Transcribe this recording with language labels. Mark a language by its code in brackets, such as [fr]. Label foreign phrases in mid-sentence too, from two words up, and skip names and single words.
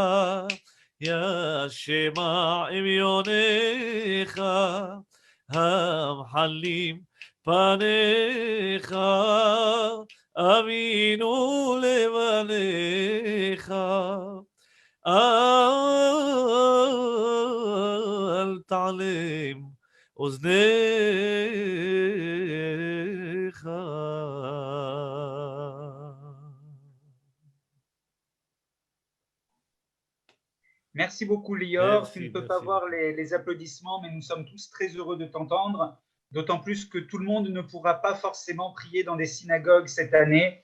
[he] יא שמע אביונך, המחלים פניך, אמינו לבניך, אל תעלם אוזניך. [fr] Merci beaucoup, Lior. Merci, Tu ne peux merci pas voir beaucoup. les applaudissements, mais nous sommes tous très heureux de t'entendre, d'autant plus que tout le monde ne pourra pas forcément prier dans des synagogues cette année.